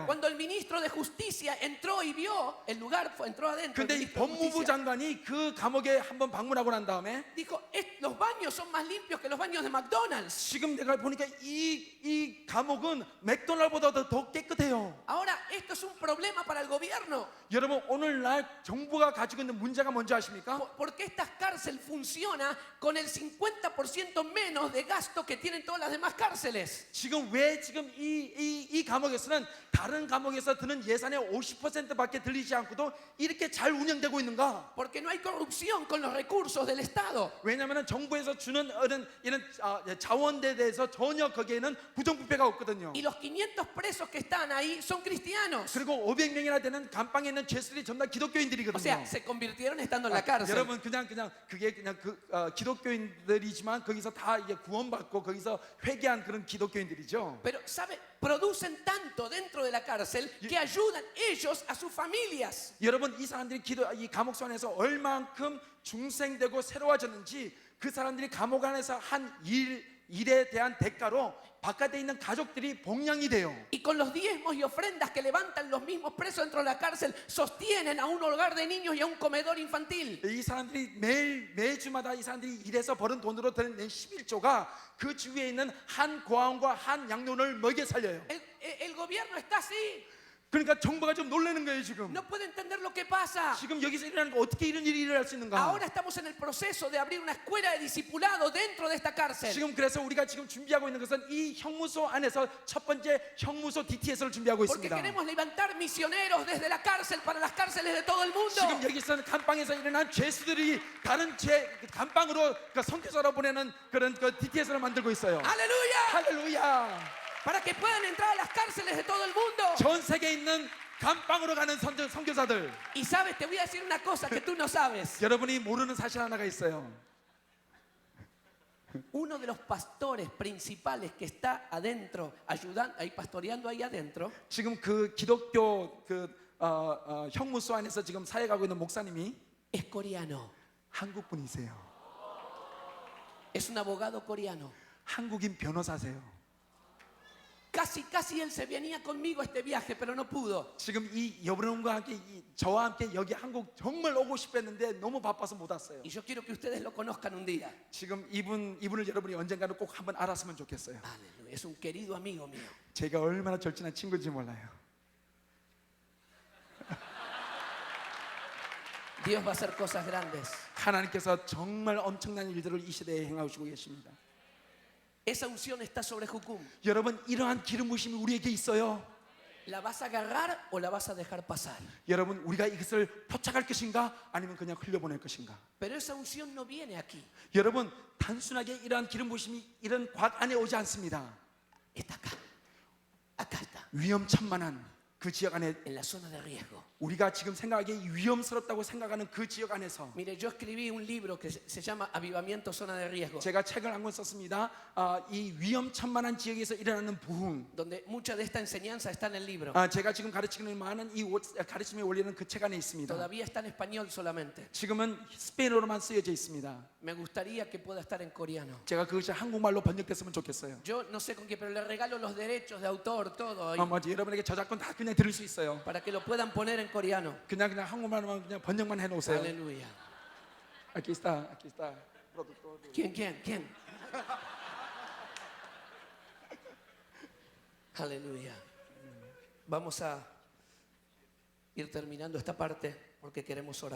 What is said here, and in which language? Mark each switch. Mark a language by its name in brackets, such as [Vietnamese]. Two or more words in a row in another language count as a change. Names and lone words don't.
[Spanish] Cuando el ministro de Justicia entró y vio el lugar, entró adentro. [Korean] 근데 이 법무부 장관이 그 감옥에 한번 방문하고 난 다음에 [Spanish] dijo, los baños son más limpios que los baños de McDonald's. [Korean] 지금 내가 보니까 이 감옥은 맥도날드보다 더 깨끗해요. [Spanish] Ahora, esto es un problema para el gobierno. [Korean] 여러분 오늘날 정부가 가지고 있는 문제가 뭔지 아십니까? 아십니까? [Spanish] Porque esta cárcel funciona con el 50% menos de gasto que tienen todas las demás cárceles. [Korean] 지금 왜 지금 이 감옥에서는 다른 감옥에서 드는 예산의 50%밖에 들리지 않고도 이렇게 잘 운영되고 있는가? [Spanish] Porque no hay corrupción con los recursos del Estado. [Korean] 왜냐하면 정부에서 주는 이런 자원에 대해서 전혀 거기에는 부정부패가 없거든요. [Spanish] Y los 500 presos que están ahí son cristianos. [Korean] 그리고 500명이나 되는 감방에 있는 죄수들이 전부 다 [Spanish] O [Korean] 기독교인들이거든요. [Spanish] sea, se convirtieron estando en la cárcel. [Korean] 여러분 그냥 그게 그냥 기독교인들이지만 거기서 다 이게 구원받고 거기서 회개한 그런 기독교인들이죠. [Spanish] Pero, ¿sabe? Producen tanto dentro de la cárcel que ayudan ellos a sus familias. [Korean] 여러분 이 사람들이 이 감옥소 안에서 얼만큼 중생되고 새로워졌는지 그 사람들이 감옥 안에서 한 일에 대한 대가로 바깥에 있는 가족들이 복량이 돼요. [Spanish] Y con los diezmos y ofrendas que levantan los mismos presos dentro de la cárcel, sostienen a un hogar de niños y a un comedor infantil. [Korean] 이 사람들이 매주마다 이 사람들이 일해서 버는 돈으로 낸 11조가 그 주위에 있는 한 고아원과 한 양육원을 먹여 살려요. [Spanish] El gobierno está así. [Korean] 그러니까 정부가 좀 놀라는 거예요 지금. [Spanish] No puede entender lo que pasa. [Korean] 지금 여기서 일어나는 거 어떻게 이런 일이 일어날 수 있는가? [Spanish] Ahora estamos en el proceso de abrir una escuela de discipulado dentro de esta cárcel. [Korean] 지금 그래서 우리가 지금 준비하고 있는 것은 이 형무소 안에서 첫 번째 형무소 DTS를 준비하고 [Spanish] Porque [Korean] 있습니다. [Spanish] queremos levantar misioneros desde la cárcel para las cárceles de todo el mundo. [Korean] 지금 여기서는 감방에서 일어난 죄수들이 다른 감방으로 그러니까 선교사로 보내는 그런 DTS를 만들고 있어요. [Spanish] ¡Aleluya! [Korean] 할렐루야! [Spanish] Para que puedan entrar a las cárceles de todo el mundo. [Korean] 전 세계에 있는 감방으로 가는 선교사들. [Spanish] Y sabes, te voy a decir una cosa que tú no sabes. [Korean] 여러분이 모르는 사실 하나가 있어요. [Spanish] Uno de los pastores principales que está adentro, ayudando, ahí pastoreando ahí adentro, [Korean] 지금 그 기독교 형무소 안에서 지금 사역하고 있는 목사님이 [Spanish] es coreano. [Korean] 한국 분이세요. [Spanish] Es un abogado coreano. [Korean] 한국인 변호사세요. [Spanish] Casi él se venía conmigo a este viaje, pero no pudo. [Korean] 지금 이 여러분과 함께 저와 함께 여기 한국 정말 오고 싶었는데 너무 바빠서 못 왔어요. [Spanish] Y yo quiero que ustedes lo conozcan un día. [Korean] 지금 이분을 여러분이 언젠가는 꼭 한번 알았으면 좋겠어요. [Spanish] Aleluya, es un querido amigo mío. [Korean] 제가 얼마나 절친한 친구인지 몰라요. [Spanish] Dios va a hacer cosas grandes. [Korean] 하나님께서 정말 엄청난 일들을 이 시대에 행하시고 계십니다. [Spanish] Esa unción está sobre Jucum. [Korean] 여러분 이러한 기름 부심이 우리에게 있어요. [Spanish] ¿La vas a agarrar o la vas a dejar pasar? [Korean] 여러분 우리가 이것을 포착할 것인가 아니면 그냥 흘려보낼 것인가? [Spanish] Pero esa unción no viene aquí. [Korean] 여러분 단순하게 이러한 기름 부심이 이런 곽 안에 오지 않습니다. [Spanish] Está acá. Acá está. [Korean] 위험천만한 그 지역 안에 [Spanish] En la zona de riesgo. [Korean] 우리가 지금 생각하기에 위험스럽다고 생각하는 그 지역 안에서 [Spanish] Mire, yo escribí un libro que se llama Avivamiento Zona de Riesgo, [Korean] 제가 책을 한 권 썼습니다. 이 위험천만한 지역에서 일어나는 부흥. [Spanish] donde mucha de esta enseñanza está en el libro. [Korean] 제가 지금 가르치는 많은 이 가르침의 원리는 그 책 안에 있습니다. [Spanish] Todavía está en español solamente. [Korean] 지금은 스페인어로만 쓰여져 있습니다. [Spanish] Me gustaría que pueda estar en coreano. [Korean] 제가 그것이 한국말로 번역됐으면 좋겠어요. [Spanish] Yo no sé con qué, pero le regalo los derechos de autor, todo, y [Korean] 맞아. 여러분에게 저작권 다 그냥 들을 수 있어요. [Spanish] para que lo puedan poner en coreano. [Korean] 그냥 한국말로만 그냥 번역만 해놓으세요. [Spanish] Aleluya. Aquí está. productor. ¿Quién? Aleluya. Vamos a ir terminando esta parte porque queremos orar.